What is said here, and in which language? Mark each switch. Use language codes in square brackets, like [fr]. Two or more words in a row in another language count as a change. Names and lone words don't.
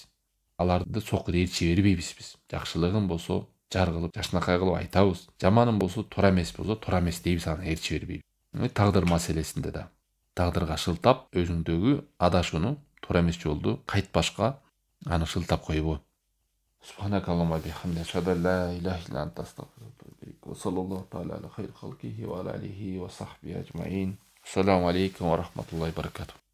[ky] Аларды сокур ээрчи бербейбиз биз. Жакшылыгын болсо жар кылып, жашынакай кылып айтабыз. Жаманын болсо туура эмес дейбиз, аны ээрчи бербейбиз. Тагдыр маселесинде да тагдырга шылтап, өзүңдөгү адашууну, туура эмес жолду кайтпашка аны шылтап койбо. [ar] سبحانك اللهم وبحمدك أشهد أن لا إله إلا أنت أستغفرك وأتوب إليك. وصلى الله تعالى على خير خلقه وعلى آله وصحبه أجمعين. السلام عليكم ورحمة الله وبركاته.